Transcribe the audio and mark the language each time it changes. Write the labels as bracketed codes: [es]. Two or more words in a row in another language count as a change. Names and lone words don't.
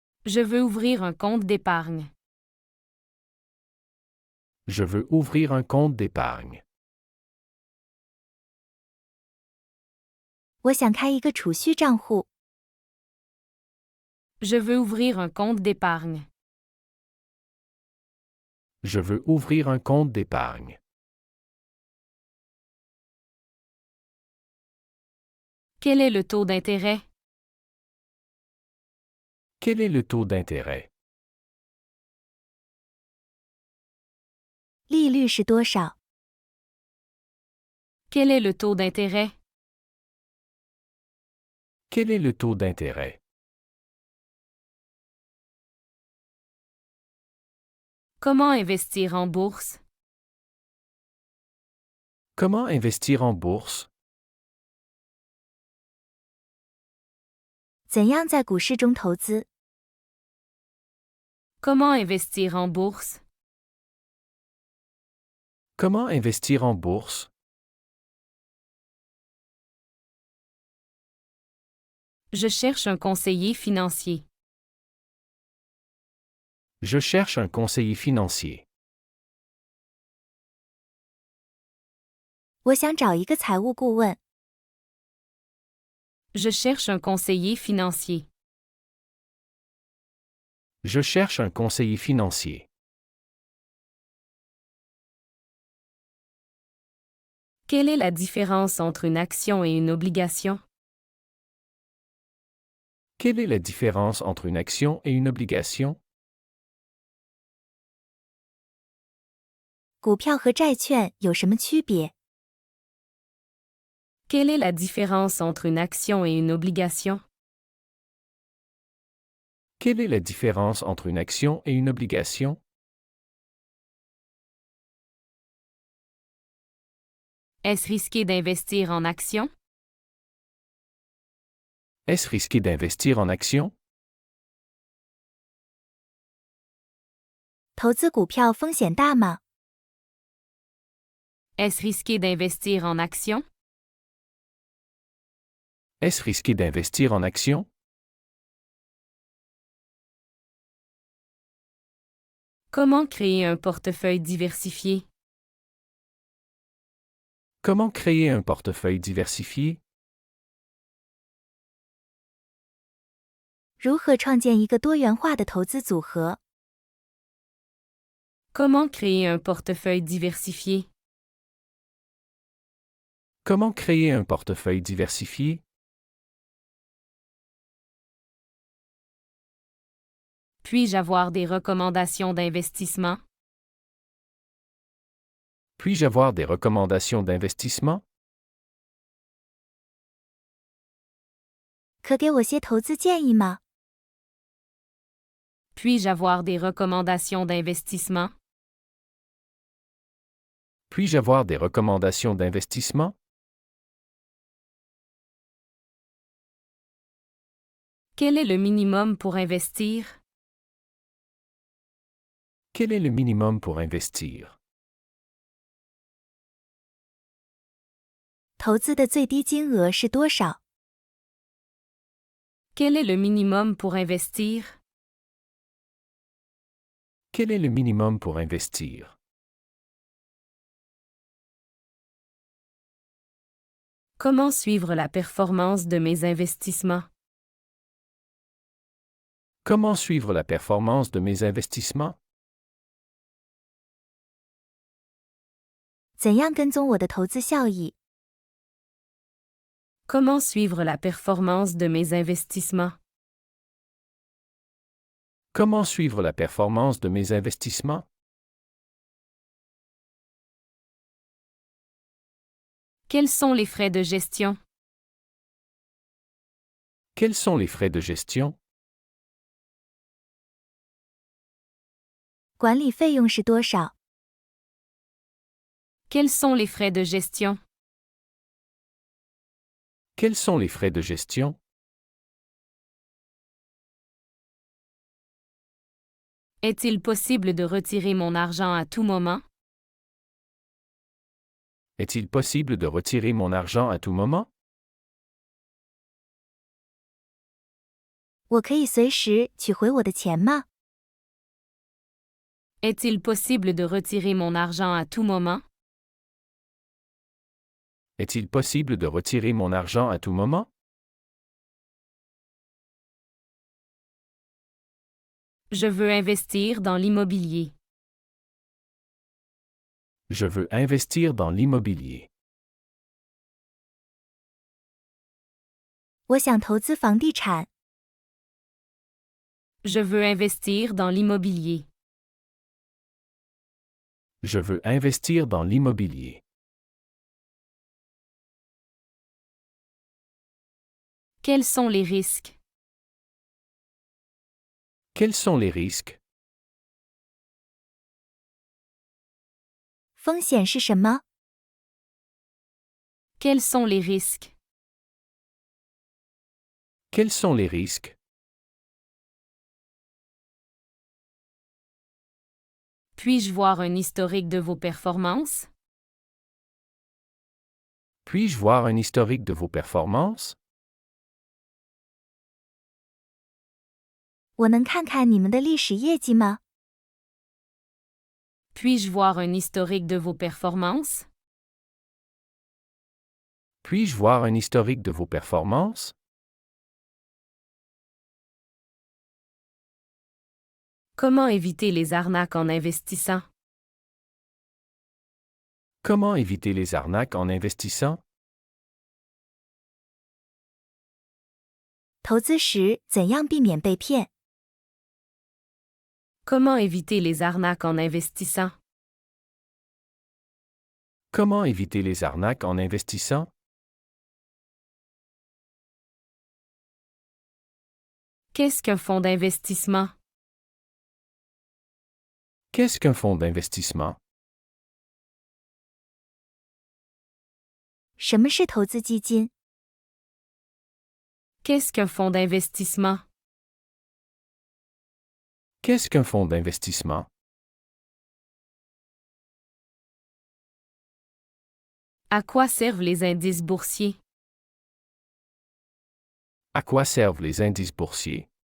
[fr] Je veux ouvrir un compte d'épargne. Je veux ouvrir un compte d'épargne. [zh] 我想开一个储蓄账户。 [fr] Je veux ouvrir un compte d'épargne. Je veux ouvrir un compte d'épargne. Quel est le taux d'intérêt? Quel est le taux d'intérêt? [zh] 利率是多少？ [fr] Quel est le taux d'intérêt? Quel est le taux d'intérêt? Comment investir en bourse? Comment investir en bourse? [zh] 怎样在股市中投资？ [fr] Comment investir en bourse? Comment investir en bourse? Je cherche un conseiller financier. Je cherche un conseiller financier. [zh] 我想找一个财务顾问。 [fr] Je cherche un conseiller financier. Je cherche un conseiller financier. Quelle est la différence entre une action et une obligation? Quelle est la différence entre une action et une obligation? [zh] 股票和债券有什么区别？ [fr] Quelle est la différence entre une action et une obligation? Quelle est la différence entre une action et une obligation? Est-ce risqué d'investir en action? Est-ce risqué d'investir en action? [zh] 投资股票风险大吗？ [fr] Est-ce risqué d'investir en action? Est-ce risqué d'investir en action? Comment créer un portefeuille diversifié? Comment créer un portefeuille diversifié? [zh] 如何创建一个多元化的投资组合？ [fr] Comment créer un portefeuille diversifié? Comment créer un portefeuille diversifié? Puis-je avoir des recommandations d'investissement? Puis-je avoir des recommandations d'investissement? [zh] 可给我些投资建议吗？ [fr] Puis-je avoir des recommandations d'investissement? Puis-je avoir des recommandations d'investissement? Quel est le minimum pour investir? Quel est le minimum pour investir? [zh] 投资的最低金额是多少？ [fr] Quel est le minimum pour investir? Quel est le minimum pour investir? Comment suivre la performance de mes investissements? Comment suivre la performance de mes investissements? [zh] 怎样跟踪我的投资效益？ [fr] Comment suivre la performance de mes investissements? Comment suivre la performance de mes investissements? Quels sont les frais de gestion? Quels sont les frais de gestion? [zh] 管理费用是多少？ [fr] Quels sont les frais de gestion? Quels sont les frais de gestion? Est-il possible de retirer mon argent à tout moment? Est-il possible de retirer mon argent à tout moment? [zh] 我可以随时取回我的钱吗？ [fr] Est-il possible de retirer mon argent à tout moment? Est-il possible de retirer mon argent à tout moment? Je veux investir dans l'immobilier. Je veux investir dans l'immobilier. [zh] 我想投资房地产。 [fr] Je veux investir dans l'immobilier. Je veux investir dans l'immobilier. Quels sont les risques? Quels sont les risques? [zh] 风险是什么？ [fr] Quels sont les risques? Quels sont les risques? Puis-je voir un historique de vos performances? Puis-je voir un historique de vos performances? [zh] 我能看看你们的历史业绩吗？ [fr] Puis-je voir un historique de vos performances? Puis-je voir un historique de vos performances? Comment éviter les arnaques en investissant? Comment éviter les arnaques en investissant? [zh] 投资时怎样避免被骗？ [fr] Comment éviter les arnaques en investissant? Comment éviter les arnaques en investissant? Qu'est-ce qu'un fonds d'investissement? Qu'est-ce qu'un fonds d'investissement? [zh] 什么是投资基金？ [fr] Qu'est-ce qu'un fonds d'investissement? Qu'est-ce qu'un fonds d'investissement? À quoi servent les indices boursiers? À quoi servent les indices boursiers?